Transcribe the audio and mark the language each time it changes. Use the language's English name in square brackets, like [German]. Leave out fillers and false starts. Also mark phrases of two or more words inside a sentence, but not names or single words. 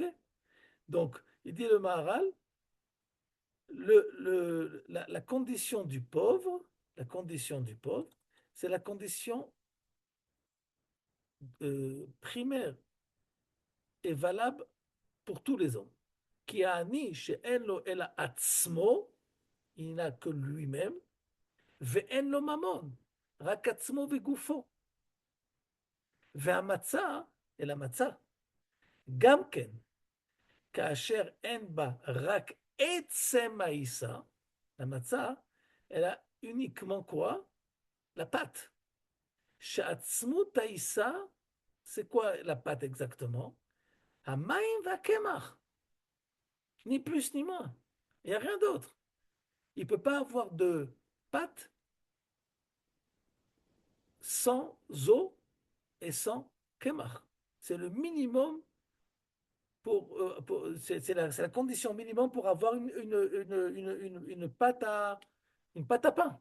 [French] Donc, il dit le Maharal, la condition du pauvre, c'est la condition primaire et valable pour tous les hommes. [Hebrew] כי העני שאין לו אלא עצמו, [French] il n'a que lui-même, [Hebrew] ואין לו ממון, רק עצמו וגופו. והמצה, אלא מצה, גם כן, כאשר אין בה רק עצם העיסה, המצה, אלא [French] uniquement quoi? La pâte. [Hebrew] שעצמות העיסה, [French] c'est quoi la pâte exactement? [Hebrew] המים והקמח. [French] Ni plus ni moins. Il n'y a rien d'autre. Il ne peut pas avoir de pâte sans eau et sans kemach. C'est le minimum c'est la condition minimum pour avoir une pâte à pain.